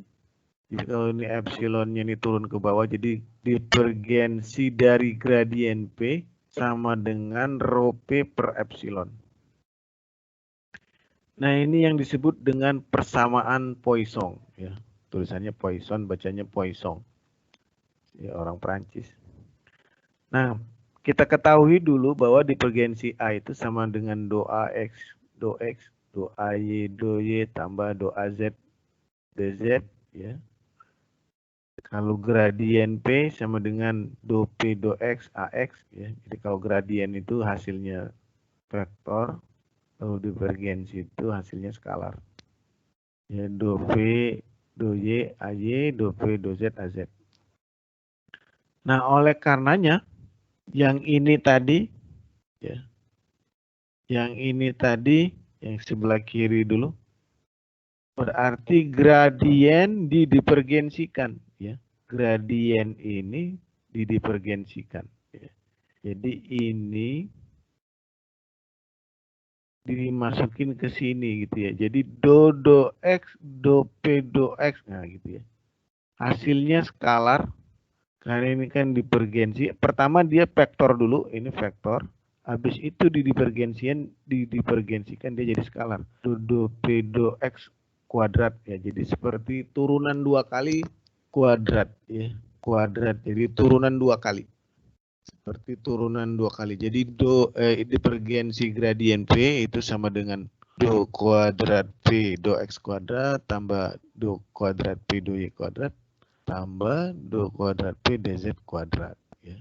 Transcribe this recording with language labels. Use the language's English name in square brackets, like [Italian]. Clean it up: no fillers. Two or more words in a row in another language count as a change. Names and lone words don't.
[Indonesian] Jadi kalau ini epsilonnya ini turun ke bawah. Jadi divergensi dari gradien P sama dengan rho P per epsilon. Nah, ini yang disebut dengan persamaan Poisson ya. Tulisannya Poisson, bacanya Poisson. Ya, orang Perancis. Nah, kita ketahui dulu bahwa divergensi A itu sama dengan do AX, do X, do AY, do Y tambah do AZ, dz ya. Kalau gradien P sama dengan do P, do X, AX ya. Jadi kalau gradien itu hasilnya vektor, kalau divergensi itu hasilnya skalar. Ya, do P, do Y, AY, do P, do Z, AZ. Nah, oleh karenanya yang ini tadi ya. Yang ini tadi yang sebelah kiri dulu berarti gradien didivergensikan ya. Gradien ini didivergensikan ya. Jadi ini dimasukin ke sini gitu ya. Jadi do X, do P, do X nah gitu ya. Hasilnya skalar. Karena ini kan divergensi. Pertama dia vektor dulu, ini vektor. Habis itu didivergensikan dia jadi skalar. Do P do X kuadrat ya. Jadi seperti turunan dua kali kuadrat ya. Kuadrat. Jadi turunan dua kali. Seperti turunan dua kali. Jadi divergensi gradien P itu sama dengan do kuadrat P do X kuadrat tambah do kuadrat P do Y kuadrat tambah do kuadrat P dz kuadrat ya.